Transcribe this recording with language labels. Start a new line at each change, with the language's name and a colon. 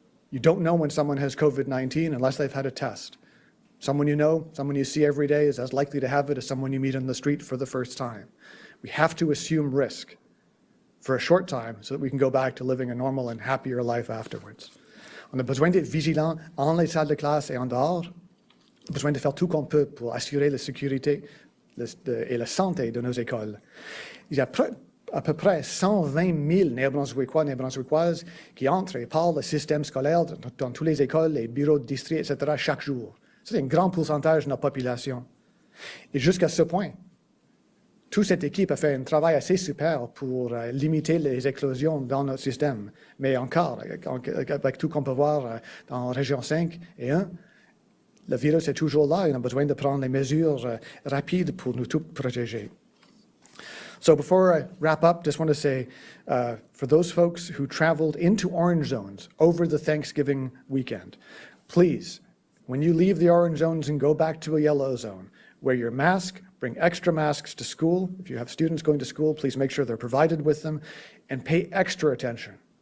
English: You don't know when someone has COVID-19 unless they've had a test. Someone you know, someone you see every day is as likely to have it as someone you meet on the street for the first time. We have to assume risk for a short time so that we can go back to living a normal and happier life afterwards.
French: On a besoin d'être vigilant en les salles de classe et en dehors. On a besoin de faire tout qu'on peut pour assurer la sécurité et la santé de nos écoles. Il y a à peu près 120 000 Néo-Brunswickois, Néo-Brunswickoises qui entrent et parlent le système scolaire dans toutes les écoles, les bureaux de district, etc. chaque jour. C'est un grand pourcentage de notre population. Et jusqu'à ce point, toute cette équipe a fait un travail assez super pour limiter les éclosions dans notre système. Mais encore, avec tout qu'on peut voir dans la région 5 et 1, le virus est toujours là et on a besoin de prendre les mesures rapides pour nous tous protéger.
English: So before I wrap up, just want to say, for those folks who traveled into orange zones over the Thanksgiving weekend, please, when you leave the orange zones and go back to a yellow zone, wear your mask, bring extra masks to school. If you have students going to school, please make sure they're provided with them, and pay extra attention.